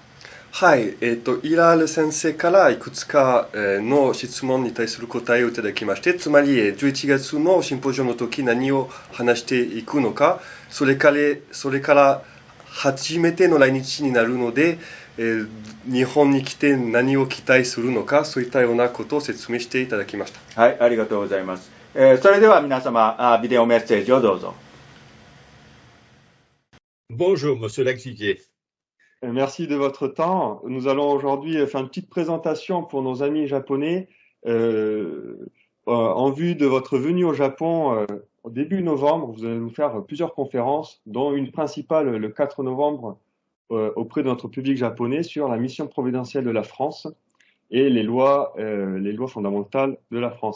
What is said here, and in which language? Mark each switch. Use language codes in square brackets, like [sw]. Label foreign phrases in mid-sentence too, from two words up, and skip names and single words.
[ja] はい、イラール先生からいくつかの質問に対する答えをいただきまして、つまり11月のシンポジウムの時何を話していくのか、それから初めての来日になるので、日本に来て何を期待するのか、そういったようなことを説明していただきました。はい、ありがとうございます。それでは皆様、ビデオメッセージをどうぞ。 [fr] Bonjour, Monsieur Laxiquier. Merci de votre temps. Nous allons aujourd'hui faire une petite présentation pour nos amis japonais en vue de votre venue au Japon au début novembre. Vous allez nous faire plusieurs conférences, dont une principale le 4 novembre auprès de notre public japonais sur la mission providentielle de la France et les lois fondamentales de la France.